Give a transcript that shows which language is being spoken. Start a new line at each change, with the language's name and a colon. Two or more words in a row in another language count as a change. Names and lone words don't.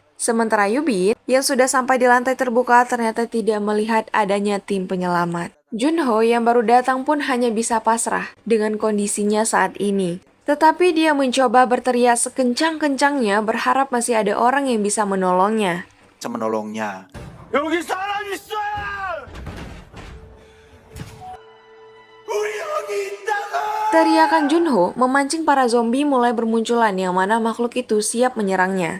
Indonesian: Sementara Yubin, yang sudah sampai di lantai terbuka, ternyata tidak melihat adanya tim penyelamat. Junho yang baru datang pun hanya bisa pasrah dengan kondisinya saat ini. Tetapi dia mencoba berteriak sekencang-kencangnya berharap masih ada orang yang bisa menolongnya. bisa menolongnya.
Korean: 여기 사람 있어! 우리 여기 있다고!
Indonesian: Teriakan Junho memancing para zombie mulai bermunculan yang mana makhluk itu siap menyerangnya.